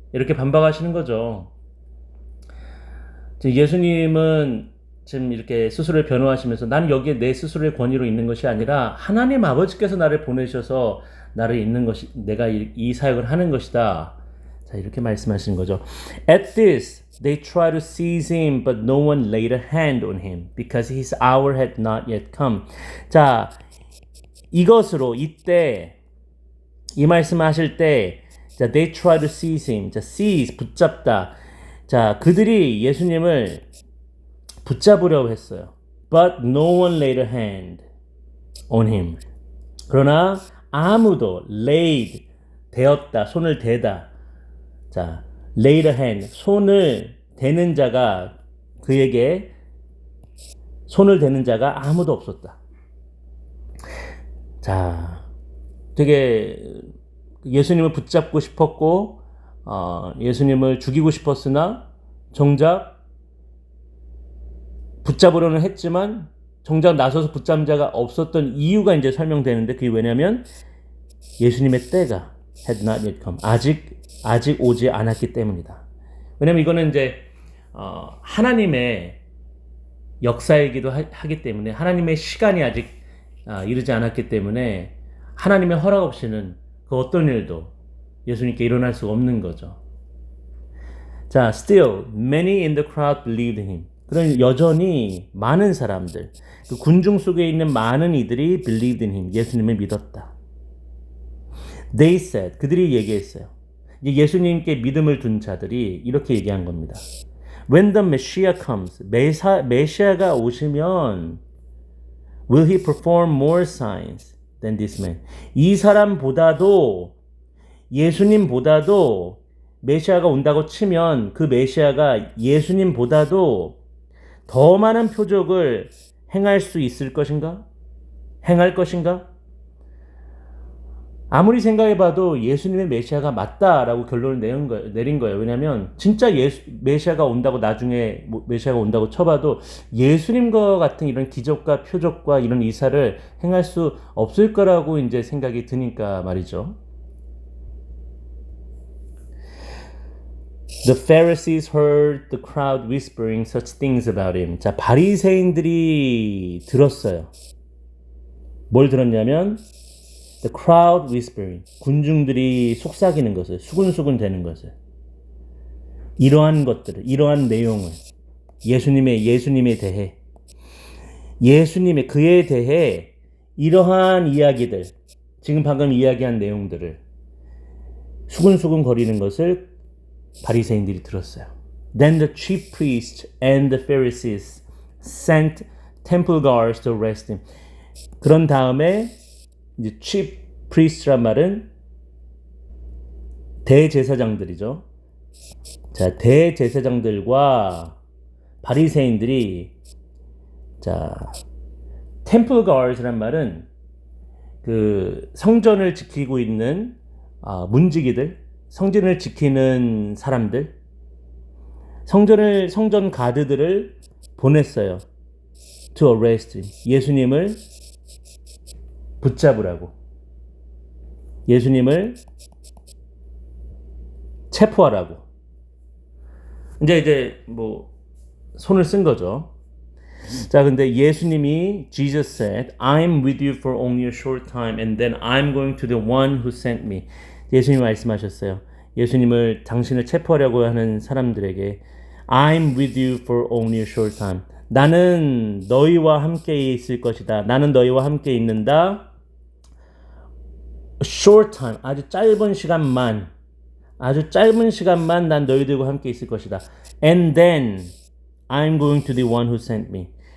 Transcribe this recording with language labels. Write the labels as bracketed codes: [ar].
[ko] 이렇게 반박하시는 거죠. 예수님은 지금 이렇게 스스로를 변호하시면서 나는 여기에 내 스스로의 권위로 있는 것이 아니라 하나님 아버지께서 나를 보내셔서 나를 있는 것이 내가 이 사역을 하는 것이다. 자, 이렇게 말씀하시는 거죠. [en] At this, they try to seize him, but no one laid a hand on him because his hour had not yet come. [ko] 자, 이것으로 이때 이 말씀하실 때, 자, [en] they try to seize him. [ko] 자, seize 붙잡다. 자, 그들이 예수님을 붙잡으려고 했어요. [en] But no one laid a hand on him. [ko] 그러나 아무도 laid 대었다, 손을 대다. 자, [en] laid a hand, [ko] 손을 대는 자가 그에게 손을 대는 자가 아무도 없었다. 자, 되게 예수님을 붙잡고 싶었고 예수님을 죽이고 싶었으나 정작 붙잡으려는 했지만 정작 나서서 붙잡은 자가 없었던 이유가 이제 설명되는데 그게 왜냐면 예수님의 때가 [en] had not yet come. [ko] 아직 오지 않았기 때문이다. 왜냐면 이거는 이제 하나님의 역사이기도 하기 때문에 하나님의 시간이 아직 이르지 않았기 때문에 하나님의 허락 없이는 그 어떤 일도 예수님께 일어날 수가 없는 거죠. [en] 자, still many in the crowd believed him. [ko] 그런 여전히 많은 사람들, 그 군중 속에 있는 많은 이들이 [en] believed in him. [ko] 예수님을 믿었다. [en] They said, [ko] 그들이 얘기했어요. 예수님께 믿음을 둔 자들이 이렇게 얘기한 겁니다. [en] When the Messiah comes, [ko] 메시아가 오시면 [en] will he perform more signs than this man? [ko] 이 사람보다도 예수님보다도 메시아가 온다고 치면 그 메시아가 예수님보다도 더 많은 표적을 행할 수 있을 것인가? 행할 것인가? 아무리 생각해봐도 예수님의 메시아가 맞다라고 결론을 내린 거예요. 왜냐하면 진짜 메시아가 온다고 나중에 메시아가 온다고 쳐봐도 예수님과 같은 이런 기적과 표적과 이런 이사를 행할 수 없을 거라고 이제 생각이 드니까 말이죠. [en] The Pharisees heard the crowd whispering such things about him. [ko] 자, 바리새인들이 들었어요. 뭘 들었냐면 [en] The crowd whispering. [ko] 군중들이 속삭이는 것을, 수근수근 대는 것을. 이러한 것들을, 이러한 내용을 예수님에 대해 그에 대해 이러한 이야기들, 지금 방금 이야기한 내용들을 수근수근 거리는 것을 바리새인들이 들었어요. [en] Then the chief priests and the Pharisees sent temple guards to arrest him. [ko] 그런 다음에 이제 chief priest란 말은 대제사장들이죠. 자, 대제사장들과 바리새인들이 자, temple guards란 말은 그 성전을 지키고 있는 문지기들, 성전을 지키는 사람들, 성전 가드들을 보냈어요. [en] To arrest him. [ko] 예수님을 붙잡으라고. 예수님을 체포하라고. 이제 뭐 손을 쓴 거죠. 자, 근데 예수님이 [en] Jesus said, I'm with you for only a short time and then I'm going to the one who sent me. [ko] 예수님이 말씀하셨어요. 예수님을 당신을 체포하려고 하는 사람들에게 [en] I'm with you for only a short time. [ko] 나는 너희와 함께 있을 것이다. 나는 너희와 함께 있는다. [en] A short time. [ko] 아주 짧은 시간만 난 너희들과 함께 있을 것이다. [en] And then I'm going to the one who sent me.